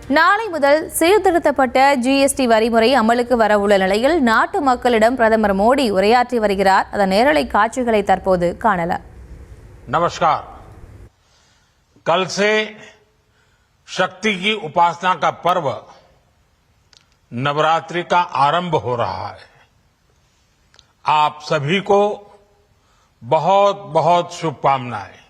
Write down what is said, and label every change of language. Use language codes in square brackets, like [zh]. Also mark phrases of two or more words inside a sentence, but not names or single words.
[ta] நாளை முதல் சீர்திருத்தப்பட்ட ஜிஎஸ்டி வரிமுறை அமலுக்கு வரவுள்ள நிலையில் நாட்டு மக்களிடம் பிரதமர் மோடி உரையாற்றி வருகிறார். அதன் நேரலை காட்சிகளை தற்போது காணலாம். [hi] नमस्कार। कल से शक्ति की उपासना का पर्व नवरात्रि का आरंभ हो रहा है। आप सभी को बहुत बहुत शुभकामनाएं।